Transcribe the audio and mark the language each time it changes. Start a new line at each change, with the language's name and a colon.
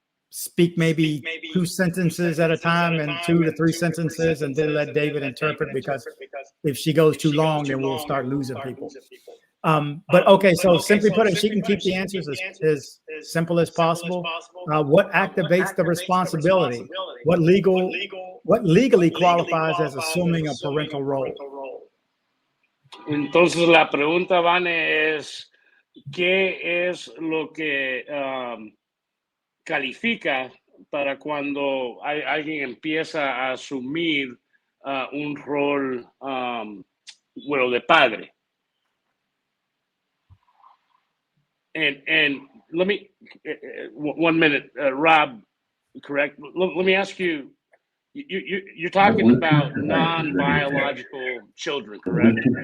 English: speak maybe 2 sentences at a time and 2 to 3 sentences, and then let David interpret, because if she goes too long, then we'll start losing people. But okay, so simply put it, she can keep the answers as simple as possible. What activates the responsibility? What legally qualifies as assuming a parental role?
Spanish: Entonces la pregunta, Vane, es ¿qué es lo que califica para cuando alguien empieza a asumir un rol, bueno, de padre?
English: And let me, 1 minute, Rob, correct? Let me ask you, you're talking about non-biological children, correct?